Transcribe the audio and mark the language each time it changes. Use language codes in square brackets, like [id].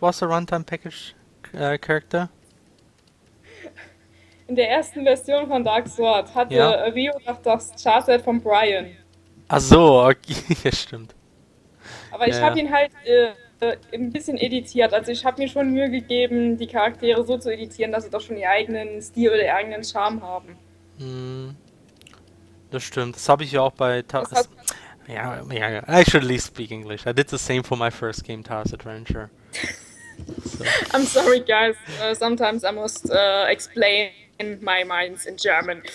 [en] was the runtime package character? [de] In der ersten Version von Dark Sword Ja. hatte Rio noch das Charset von Brian. Ach so, okay. Ja, stimmt. Aber Ja, ich ja. habe ihn halt ein bisschen editiert. Also ich habe mir schon Mühe gegeben, die Charaktere so zu editieren, dass sie doch schon ihren eigenen Stil oder ihren eigenen Charme haben. Hm, das stimmt. Das habe ich ja auch bei Das hat [en] ja, I should at least speak English. I did the same for my first game, Tars Adventure. So. I'm sorry, guys. Sometimes I must explain my minds in German.